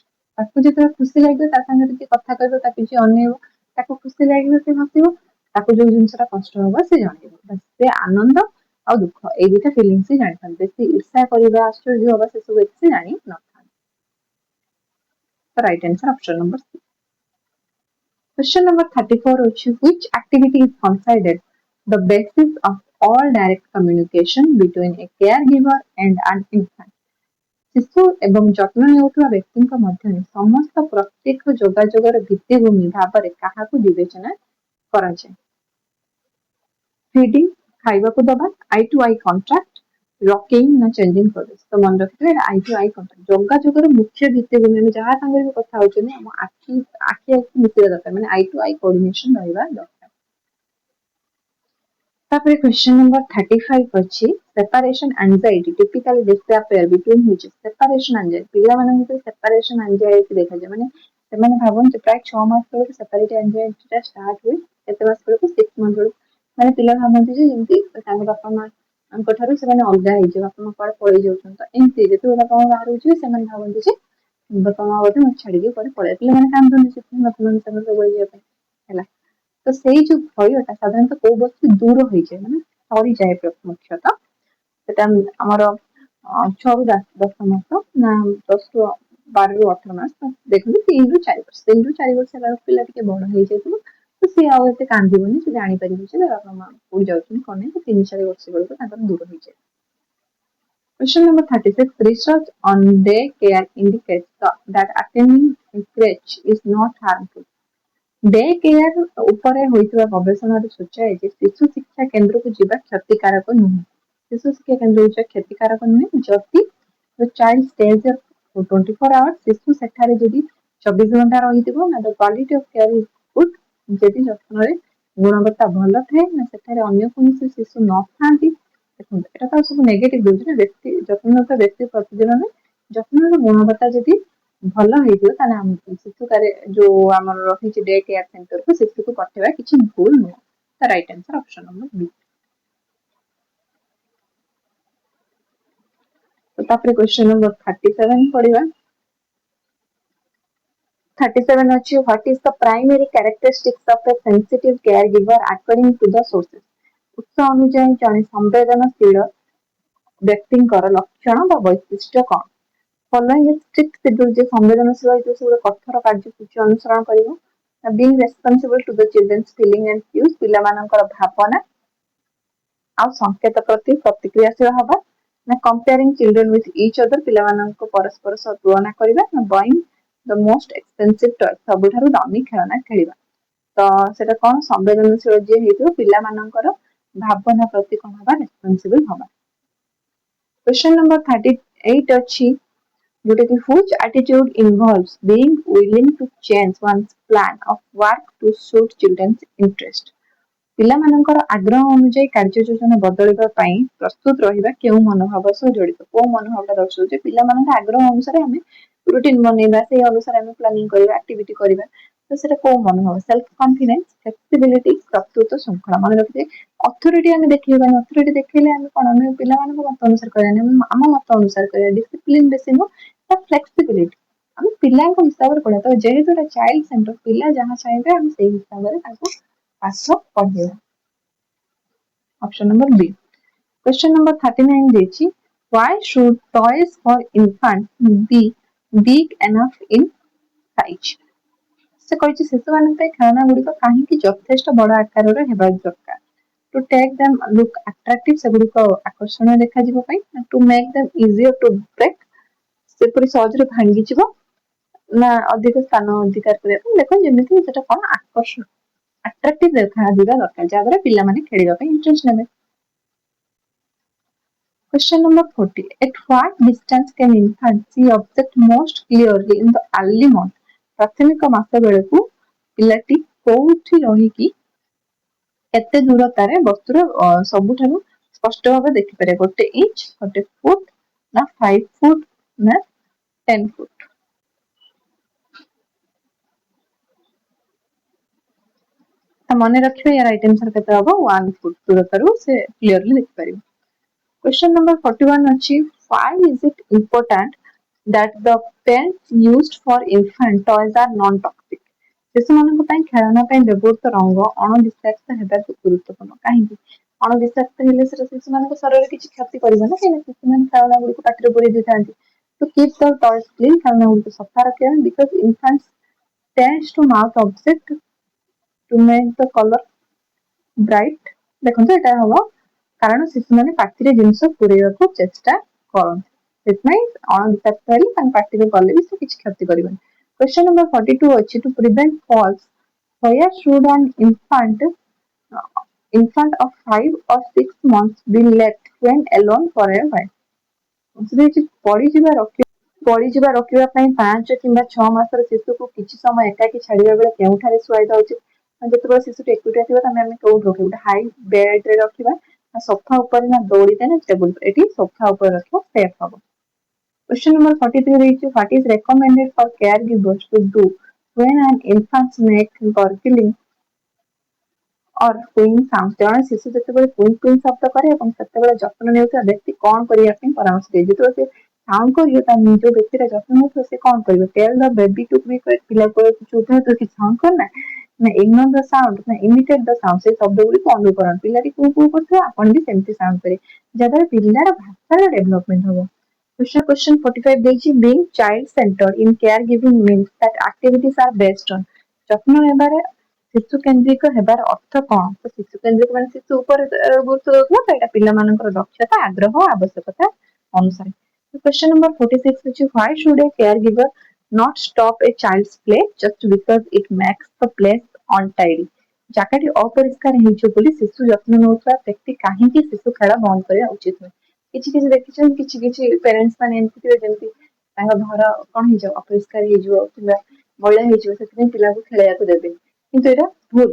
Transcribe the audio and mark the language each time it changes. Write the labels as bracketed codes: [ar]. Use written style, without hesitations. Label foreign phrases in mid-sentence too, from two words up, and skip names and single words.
[or] ତାକୁ ଯେତେବେଳେ ଖୁସି ଲାଗିବ, ତା ସାଙ୍ଗରେ ଟିକେ କଥା କହିବ, ତାକୁ ଯିଏ ଅନେଇବ, ତାକୁ ଖୁସି ଲାଗିବ, ସେ ହସିବ। ତାକୁ ଯୋଉ ଜିନିଷଟା କଷ୍ଟ ହବ ସେ ଜଣେଇବ। ସେ ଆନନ୍ଦ ଆଉ ଦୁଃଖ ଏଇ ଦିଟା ଫିଲିଙ୍ଗସ୍ ହିଁ ଜାଣିଥାନ୍ତି। ବେଶୀ ଈର୍ଷା କରିବା, ଆଶ୍ଚର୍ଯ୍ୟ ହବା, ସେ ସବୁ ଏତେ ଜାଣି ନଥାନ୍ତି। [en] right answer option number C. Question number 34 ଅଛି, which activity is considered the basis of all direct communication between a caregiver and an infant? [or] ଶିଶୁ ଏବଂ ଯତ୍ନ ନେଉଥିବା ବ୍ୟକ୍ତିଙ୍କ ମଧ୍ୟରେ ସମସ୍ତ ପ୍ରତ୍ୟକ୍ଷ ଯୋଗାଯୋଗର ଭିତ୍ତିଭୂମି ଭାବରେ କାହାକୁ ବିବେଚନା କରାଯାଏ? [en] feeding, [or] ଖାଇବାକୁ ଦବା, [en] eye to eye contact, rocking, ନା changing poses? [or] ତ ମନେ ରଖିଥିବେ, [en] eye to eye contact. [or] ଯୋଗାଯୋଗର ମୁଖ୍ୟ ଭିତ୍ତିଭୂମି, ଆମେ ଯାହା ସାଙ୍ଗରେ ବି କଥା ହଉଛନ୍ତି ଆମ ଆଖି ମିଶିବା ଦରକାର, ମାନେ [en] eye to eye coordination [or] ରହିବା ଦରକାର। [en] ତାପରେ question number 35 ଅଛି, separation anxiety typically disappear between which? separation anxiety, [or] ପିଲାମାନଙ୍କ ଭିତରେ [en] separation anxiety [or] ଦେଖାଯାଏ। ମାନେ ସେମାନେ ଭାବନ୍ତି ପ୍ରାୟ 6 ମାସ ବେଳକୁ [en] separation anxiety [or] ଟା ଷ୍ଟାର୍ଟ ହୁଏ। କେତେ ମାସ ବେଳକୁ? 6 month ବେଳକୁ। ମାନେ ପିଲା ଭାବନ୍ତି ଯେ ଯେମିତି ତାଙ୍କ ବାପା ମାଙ୍କ ଠାରୁ ସେମାନେ ଅଲଗା ହେଇଯିବେ, ବାପା ମା କୁଆଡେ ପଳେଇ ଯାଉଛନ୍ତି। ତ ଏମିତି ଯେତେବେଳେ ବାପା ମା ବାହାରକୁ ଯିବେ ସେମାନେ ଭାବନ୍ତି ଯେ ବାପା ମା ବୋଧେ ମୋତେ ଛାଡିକି କୁଆଡେ ପଳେଇବେ, ପିଲାମାନେ କାନ୍ଦନ୍ତି ସେଥିପାଇଁ ବାପା ମାଙ୍କ ସାଙ୍ଗରେ ସବୁବେଳେ ଯିବା ପାଇଁ ହେଲା। ତ ସେଇ ଯୋଉ ଭୟଟା ସାଧାରଣତଃ କୋଉ ବୟସରେ ଦୂର ହେଇଯାଏ, ମାନେ ସରିଯାଏ ମୁଖ୍ୟତଃ ସେଟା ଆମର 6ରୁ 10 ମାସ ନା 10ରୁ 12ରୁ 18 ମାସ ଦେଖନ୍ତୁ 3ରୁ 4 ବର୍ଷ, 3ରୁ 4 ବର୍ଷ ହେଲା ପିଲା ଟିକେ ବଡ ହେଇଯାଇଥିବ, ତ ସିଏ ଆଉ ଏତେ କାନ୍ଦିବନି, ସେ ଜାଣିପାରିବ ଯେ ବାପା ମା କୋଉଠି ଯାଉଛନ୍ତି କଣ ନାହିଁ, 3-4 ବର୍ଷ ବେଳକୁ ତାଙ୍କର ଦୂର ହେଇଯାଏ। [en] Question number 36. Research on daycare indicates that attending a crèche is not harmful. day care [or] ଉପରେ ହୋଇଥିବା ଗବେଷଣାରେ ସୂଚାଏ ଯେ ଶିଶୁ ଶିକ୍ଷା କେନ୍ଦ୍ରକୁ ଯିବା କ୍ଷତିକାରକ ନୁହେଁ। ଶିଶୁ ଶିକ୍ଷା କେନ୍ଦ୍ର ଯିବା କ୍ଷତିକାରକ ନୁହେଁ ଯଦି [en] the child stays there for 24 hours, [or] ଶିଶୁ ସେଠାରେ ଯଦି 24 ଘଣ୍ଟା ରହିଥିବ ନା [en] the quality of care is good, [or] ଯଦି ଯତ୍ନରେ ଗୁଣବତ୍ତା ଭଲ ଥାଏ ନା ସେଠାରେ ଅନ୍ୟ କୌଣସି ଶିଶୁ ନଥାନ୍ତି। ଦେଖନ୍ତୁ ଏଟା ତ ସବୁ ନେଗେଟିଭ ଦଉଛି ନା, ବ୍ୟକ୍ତି ଯତ୍ନରତ ବ୍ୟକ୍ତି ପ୍ରତିଦିନ ଯତ୍ନର ଗୁଣବତ୍ତା ଯଦି ଭଲ ହେଇଥିବ ତାହେଲେ ଶିଶୁ ଯୋଉ ଆମର ରହିଛି [en] day care centreକୁ [or] ଶିଶୁକୁ ପଠେଇବା କିଛି ଭୁଲ ନୁହଁ। [en] ତା right answer option number B. [or] ତ ତାପରେ [en] question number 37 ପଢିବା। 37 ଅଛି what is the primary characteristics of a sensitive caregiver according to the sources। [or] ଉତ୍ସ ଅନୁଯାୟୀ ଜଣେ ସମ୍ବେଦନଶୀଳ ବ୍ୟକ୍ତିଙ୍କର ଲକ୍ଷଣ ବା ବୈଶିଷ୍ଟ୍ୟ କଣ? [en] following strict schedule, [or] ଯେ ସମ୍ବେଦନଶୀଳ ହେଇଥିବ ସେ ଗୋଟେ କଠୋର କାର୍ଯ୍ୟସୂଚୀ ଅନୁସରଣ କରିବ। [en] being responsible to the children's feeling and cues, [or] ପିଲାମାନଙ୍କର ଭାବନା ଆଉ ସଂକେତ ପ୍ରତି ପ୍ରତିକ୍ରିୟାଶୀଳ ହବା। [en] ନା comparing children with each other, [or] ପିଲାମାନଙ୍କୁ ପରସ୍ପର ସହ ତୁଳନା କରିବା। [en] ନା buying the most expensive toy, [or] ସବୁଠାରୁ ଦାମୀ ଖେଳନା ଖେଳିବା। ତ ସେଟା କଣ, ସମ୍ବେଦନଶୀଳ ଯିଏ ହେଇଥିବ ପିଲାମାନଙ୍କର ଭାବନା ପ୍ରତି କଣ ହବା, ରେସ୍ପନ୍ସିବଲ ହବା। [en] Question number 38 [or] ଅଛି ଯୋଉଟା କି [en] which attitude involves being willing to change one's plan of work to suit children's interest। [or] ପିଲାମାନଙ୍କର ଆଗ୍ରହ ଅନୁଯାୟୀ କାର୍ଯ୍ୟ ଯୋଜନା ବଦଳିବା ପାଇଁ ପ୍ରସ୍ତୁତ ରହିବା କେଉଁ ମନୋଭାବ ସହ ଜଡିତ? କୋଉ ମନୋଭାବଟା ଦର୍ଶାଉଛି ପିଲାମାନଙ୍କ ଆଗ୍ରହ ଅନୁସାରେ ଆମେ ରୁଟିନ ବନେଇବା, ସେଇ ଅନୁସାରେ ଆମେ ପ୍ଲାନିଂ କରିବା, ଆକ୍ଟିଭିଟି କରିବା। ତ ସେଟା କୋଉ ମନୋଭାବ? [en] self confidence, flexibility, [or] ପ୍ରକୃତ ଶୃଙ୍ଖଳା। ମନେ ରଖିବେ ଅଥରିଟି ଆମେ ଦେଖେଇବାନି, ଅଥରିଟି ଦେଖେଇଲେ ଆମେ କଣ, ଆମେ ପିଲାମାନଙ୍କ ମତ ଅନୁସାରେ କରିବାନି, ଆମ ମତ ଅନୁସାରେ କରିବା। ଡିସିପ୍ଲିନ ବେଶୀ ନୁହଁ, ଫ୍ଲେକ୍ସିବିଲିଟି, ଆମେ ପିଲାଙ୍କ ହିସାବରେ ପଢିବା। ତ ଯେହେତୁ ଏଟା [en] child centre, [or] ପିଲା ଯାହା ଚାହିଁବେ ଆମେ ସେଇ ହିସାବରେ ତାଙ୍କୁ ପାଠ ପଢେଇବା। [en] option number B. Question number 39 ଦେଇଛି why should toys for infants be big enough in size। [or] ସେ କହିଛି ଶିଶୁମାନଙ୍କ ପାଇଁ ଖେଳନା ଗୁଡ଼ିକ କାହିଁକି ଯଥେଷ୍ଟ ବଡ଼ ଆକାରର ହେବା ଦରକାର। [en] To take them look attractive, [or] ସେଗୁଡ଼ିକ ଆକର୍ଷଣୀୟ ଦେଖାଯିବା ପାଇଁ। [en] To make them easier to break, [or] ସେପରି ସହଜରେ ଭାଙ୍ଗିଯିବ। ନା ଅଧିକ ସ୍ଥାନ ଅଧିକାର କରିବା ପାଇଁ। ଦେଖ ଯେମିତି ସେଟା କଣ ଆକର୍ଷଣ ଆଟ୍ରାକ୍ଟିଭ ଦେଖାଯିବା ଦରକାର, ଯାହାଦ୍ୱାରା ପିଲାମାନେ ଖେଳିବା ପାଇଁ ଇଣ୍ଟରେଷ୍ଟ ନେବେ। [en] Question number 40. At what distance can infants see object most clearly in the early month? [or] ପ୍ରାଥମିକ ମାସ ବେଳକୁ ପିଲାଟି କୋଉଠି ରହିକି କେତେ ଦୂରତାରେ ବସ୍ତୁର ସବୁଠାରୁ ସ୍ପଷ୍ଟ ଭାବେ ଦେଖିପାରେ? 1 ଇଞ୍ଚ, 1 ଫୁଟ, ନା 5 ଫୁଟ, ନା 10 ଫୁଟ? ମନେ ରଖିବେ ୟାର [en] right answer [or] କେତେ ହବ? 1 ଫୁଟ ଦୂରତାରୁ ସେ କ୍ଲିୟରଲି ଦେଖିପାରିବ। [en] Question number 41 ଅଛି why is it important that the pens used for infant toys are non-toxic? [or] ଶିଶୁମାନଙ୍କ ପାଇଁ ଖେଳନା ପାଇଁ ବ୍ୟବହୃତ ରଙ୍ଗ ଅଣବିଷାକ୍ତ ହେବା ଗୁରୁତ୍ୱପୂର୍ଣ୍ଣ। କାହିଁକି? ଅଣବିଷାକ୍ତ ହେଲେ ସେଟା ଶିଶୁମାନଙ୍କ ଶରୀରରେ କିଛି କ୍ଷତି କରିବ ନା, କାହିଁକି ଶିଶୁମାନେ ଖେଳନା ଗୁଡ଼ିକୁ ପାଟିରେ ପୁରେଇ ଦେଇଥାନ୍ତି। [en] To keep the toys clean, [or] ଖେଳନା ଗୁଡ଼ିକୁ ସଫା ରଖିବା। [en] because infants tends to mouth object to make the color bright। [or] ଦେଖନ୍ତୁ ଏଟା ହବ କାରଣ ଶିଶୁମାନେ ପାଟିରେ ଜିନିଷ ପୁରେଇବାକୁ ଚେଷ୍ଟା କରନ୍ତି, ସେଥିପାଇଁ ଅଣବିଷାକ୍ତ ହେଲେ ତାଙ୍କ ପାଟିରେ ଗଲେ ବି ସେ କିଛି କ୍ଷତି କରିବନି। [en] Question number 42 ଅଛି to prevent falls, where should an infant of 5 or 6 months be left when alone for a while? [or] ପଡିଯିବା ରୋକିବା ପାଇଁ 5 କିମ୍ବା 6 ମାସର ଶିଶୁକୁ କିଛି ସମୟ ଏକାକୀ ଛାଡିବା ବେଳେ କେଉଁଠାରେ ଶୁଆଇବା ଉଚିତ? ଯେତେବେଳେ ଶିଶୁଟି ଏକୁଟିଆ ଥିବ ତାହେଲେ ଆମେ କୋଉଠି ରଖିବା? ଗୋଟେ [en] high bedରେ [or] ରଖିବା, ନା ସୋଫା ଉପରେ, ନା ଦଉଡ଼ିରେ, ନା ଟେବୁଲ? ଏଠି ସୋଫା ଉପରେ ରଖିବା ସେଫ୍ ହବ। [en] Question number 43 ଦେଇଛି what is recommended for caregivers to do when an infant makes gurgling or cooing sounds? [or] ଜଣେ ଶିଶୁ ଯେତେବେଳେ କୁଇଁ କୁଇଁ ଶବ୍ଦ କରେ ଏବଂ ସେତେବେଳେ ଯତ୍ନ ନେଉଥିବା ବ୍ୟକ୍ତି କଣ କରିବା ପାଇଁ ପରାମର୍ଶ ଦିଏ? ଯେତେବେଳେ ସେ ସାଉଣ୍ଡ କରିବ ତା ନିଜ ବ୍ୟକ୍ତିର ଯତ୍ନ ନେଉଥିବ ସେ କଣ କରିବ [en] tell the baby to be [or] ପିଲା ଚୁପ୍ ତୁ କିଛି ସାଉଣ୍ଡ କରନା ନା [en] ignore the sound [or] ନା [en] imitate the sound [or] ସେ ଶବ୍ଦ ଗୁଡ଼ିକୁ ଅନୁକରଣ ପିଲାଟି କୋଉ କୋଉ କରୁଥିବ ଆପଣ ବି ସେମିତି ସାଉଣ୍ଡ କରିବେ ଯାହାଦ୍ୱାରା ପିଲାର ଭାଷାର ଡେଭଲପମେଣ୍ଟ ହବ। Question 45 ଦେଇଛି [en] being child centered in caregiving means that activities are based on [or] ଯତ୍ନ ନେବାରେ ଶିଶୁ କେନ୍ଦ୍ରିକ ହେବାର ଅର୍ଥ କଣ ତ ଶିଶୁ କେନ୍ଦ୍ରିକ ମାନେ ଶିଶୁ ଉପରେ ଗୁରୁତ୍ୱ ଦଉଥିବ ତ ଏଇଟା ପିଲାମାନଙ୍କର ଦକ୍ଷତା ଆଗ୍ରହ ଆବଶ୍ୟକତା ଅନୁସାରେ। [en] Question number 46 is why should a caregiver not stop a child's play just because it makes the place untidy? [or] ଜାଗାଟି ଅପରିଷ୍କାର ହେଇଛି ବୋଲି ଶିଶୁ ଯତ୍ନ ନେଉଥିବା ବ୍ୟକ୍ତି କାହିଁକି ଶିଶୁ ଖେଳ ବନ୍ଦ କରିବା ଉଚିତ ନୁହେଁ? କିଛି କିଛି ଦେଖିଛନ୍ତି କିଛି କିଛି ପ୍ୟାରେଣ୍ଟସ୍ ମାନେ ଏମିତି ଥିବେ ଯେମିତି ତାଙ୍କ ଘର କଣ ହେଇଯିବ ଅପରିଷ୍କାର ହେଇଯିବ କିମ୍ବା ମଇଳା ହେଇଯିବ ସେଥିପାଇଁ ପିଲାଙ୍କୁ ଖେଳିବାକୁ ଦେବେନି କିନ୍ତୁ ଏଇଟା ଭୁଲ।